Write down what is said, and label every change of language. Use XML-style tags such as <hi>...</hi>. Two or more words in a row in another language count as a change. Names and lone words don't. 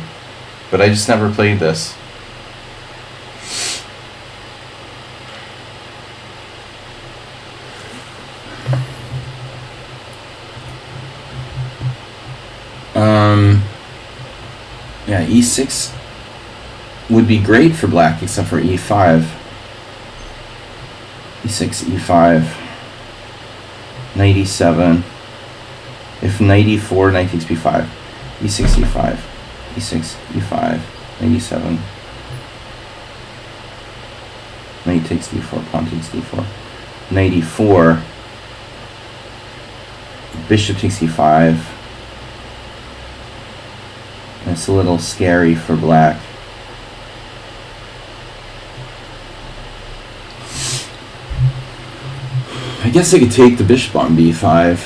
<en>But I just never played this. Yeah, e6 would be great for black, except for e5. e6, e5, knight e7. If knight e4, knight takes b5. e6, e5, e6, e5, knight e7. Knight takes d4, pawn takes d4. Knight e4. Bishop takes e5. It's a little scary for black. I guess I could take the bishop on b5.</en>